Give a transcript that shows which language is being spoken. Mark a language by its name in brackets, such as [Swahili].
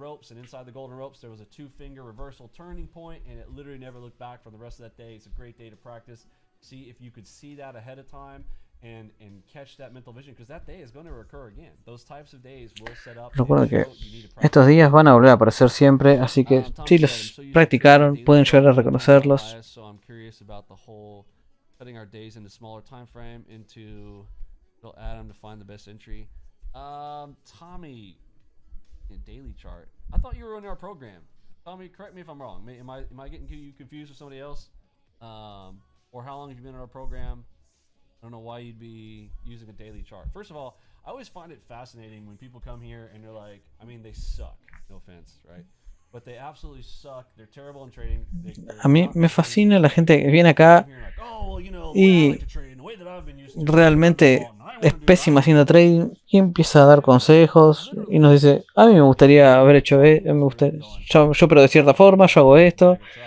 [English] And inside the golden ropes there was a 2-finger reversal turning point, and it literally never looked back for the rest of that day. It's a great day to practice. See if you could see that ahead of time and catch that mental vision, because that day is going to recur again. Those types of days will set up. [Spanish] Recuerda que estos días van a volver a aparecer siempre, así que si los practicaron pueden llegar a reconocerlos. [English] So I'm curious about the whole cutting our days into smaller time frame into Adam to find the best entry. Tommy, daily chart. I thought you were in our program. Tommy, correct me if I'm wrong. Am I getting you confused with somebody else? Or how long have you been in our program? I don't know why you'd be using a daily chart. First of all, I always find it fascinating when people come here and they're like, I mean, they suck. No offense, right? But they absolutely suck. They're terrible in trading. [Spanish] A mí me fascina la gente que viene acá y realmente es pésima haciendo trading y empieza a dar consejos y nos dice, a mí me gustaría haber hecho yo pero de cierta forma, yo hago esto.